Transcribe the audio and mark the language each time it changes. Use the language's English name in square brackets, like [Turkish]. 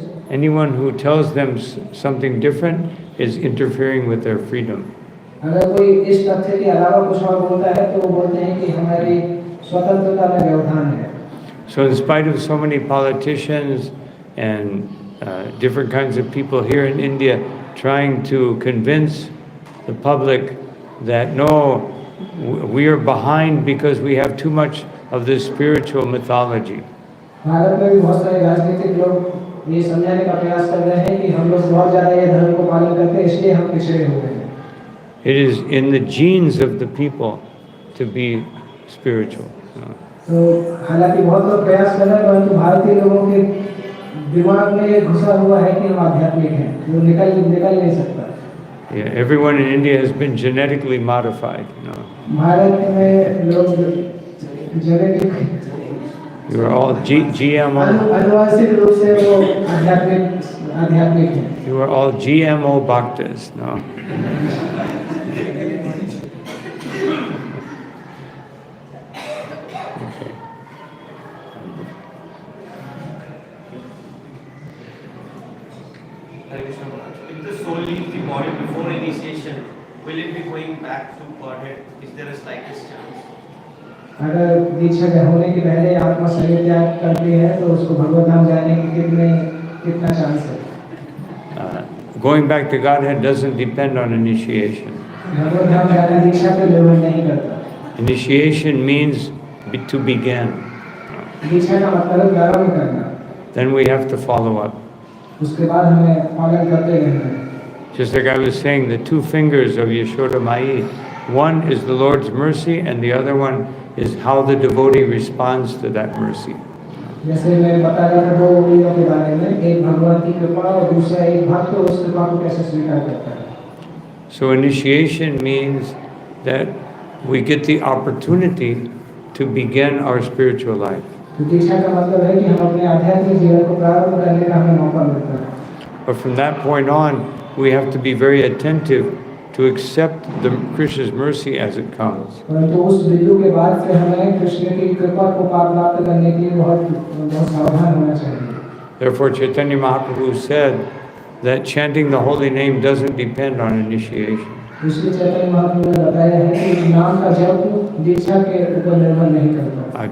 [English] Anyone who tells them something different is interfering with their freedom. [Hindi] अगर कोई इस तथ्य के अलावा कुछ और बोलता है तो वो बोलते हैं कि हमारी स्वतंत्रता में व्यवधान है। [English] So in spite of so many politicians and different kinds of people here in India trying to convince the public that no, we are behind because we have too much of this spiritual mythology. [Hindi] Bharat में भी बहुत सारे राजनीतिक लोग ये समझाने का प्रयास कर रहे हैं कि हम लोग बहुत ज़्यादा ये धर्म को पालन करते हैं इसलिए हम पिछड़े हुए हैं। [English] It is in the genes of the people to be spiritual. [Hindi] तो हालांकि बहुत लोग प्रयास कर रहे हैं परंतु भारतीय लोगों के दिमाग में ये घुसा हुआ है कि हम आध्यात्मिक हैं, वो निकल नहीं सकता। [English] Yeah, everyone in India has been genetically modified. [Hindi] Bharat में लोग genetic [English] You are all GMO. [Hindi] अनुवांशिक रूप से वो आध्यात्मिक हैं। [English] You are all GMO bhaktas. No. Okay. Hare Krishna Maharaj. If the soul leaves the body before initiation, will it be going back to Godhead? Is there a slightest chance? [Hindi] अगर दीक्षा के होने के पहले आत्मा शरीर त्याग करती है तो उसको भगवत धाम जाने की कितना चांस है? [English] Going back to Godhead doesn't depend on initiation. [Hindi] भगवत धाम जाना दीक्षा पे निर्भर नहीं करता। [English] Initiation means to begin. [Hindi] दीक्षा का मतलब प्रारंभ करना। [English] Then we have to follow up. [Hindi] उसके बाद हमें पालन करते रहना है। [English] Just like I was saying, the two fingers of Yashoda Mai, one is the Lord's mercy and the other one is how the devotee responds to that mercy. [Hindi] जैसे मैं बता रहा था दो उंगलियों के बारे में, एक भगवान की कृपा और दूसरा एक भक्त उस कृपा को कैसे स्वीकार करता है। [English] So initiation means that we get the opportunity to begin our spiritual life. [Hindi] तो दीक्षा का मतलब है कि हम अपने आध्यात्मिक जीवन को प्रारंभ करने का हमें मौका मिलता है। [English] But from that point on, we have to be very attentive to accept the Krishna's mercy as it comes. [Hindi] परंतु उस बिंदु के बाद से हमें कृष्ण की कृपा को प्राप्त करने के लिए बहुत सावधान होना चाहिए। [English] Therefore, Chaitanya Mahaprabhu said that chanting the holy name doesn't depend on initiation. [Hindi] इसलिए चैतन्य महाप्रभु ने बताया है कि नाम का जप दीक्षा के ऊपर निर्भर नहीं करता।